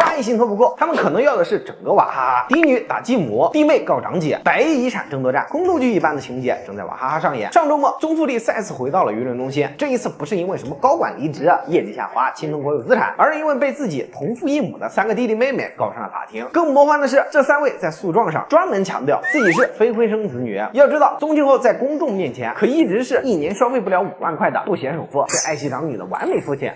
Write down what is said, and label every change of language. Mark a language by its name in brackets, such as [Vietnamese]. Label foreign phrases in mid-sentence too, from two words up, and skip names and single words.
[Chinese] 一信托不夠，他們可能要的是整個娃哈哈，嫡女打繼母，弟妹告長姐，100億遺產爭奪戰，宫鬥劇一般的情節正在娃哈哈上演。上周末，宗馥莉再次回到了舆論中心，這一次不是因為什麼高管離職、業績下滑、侵吞國有資產，而是因為被自己同父異母的3個弟弟妹妹告上了法庭。更魔幻的是，這3位在訴狀上專門強調自己是非婚生子女。要知道，宗慶後在公眾面前可一直是1年消費不了5萬塊的不嫌首富，是愛惜长女的完美父親。